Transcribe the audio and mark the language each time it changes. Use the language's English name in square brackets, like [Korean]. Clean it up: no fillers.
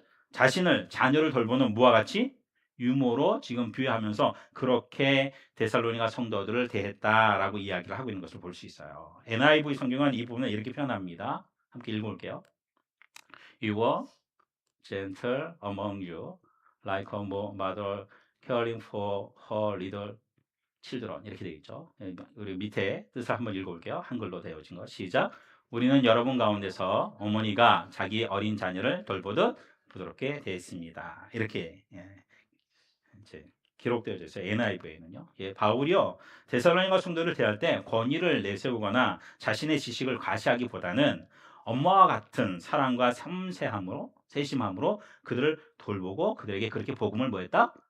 [Korean] 자신을 자녀를 돌보는 무와 같이 유모로 지금 비유하면서 그렇게 데살로니가 성도들을 대했다라고 이야기를 하고 있는 것을 볼 수 있어요. NIV 성경은 이 부분을 이렇게 표현합니다. 함께 읽어볼게요. [English] You were gentle among you, like a mother caring for her little children. [Korean] 이렇게 되어 있죠. 우리 밑에 뜻을 한번 읽어볼게요. 한글로 되어진 거. 시작. 우리는 여러분 가운데서 어머니가 자기 어린 자녀를 돌보듯 부드럽게 대했습니다. 이렇게 이제 기록되어져 있어요. NIV에는요. 바울이요 데살로니가 성도를 대할 때 권위를 내세우거나 자신의 지식을 과시하기보다는 엄마와 같은 사랑과 세심함으로 그들을 돌보고 그들에게 그렇게 복음을 뭐했다?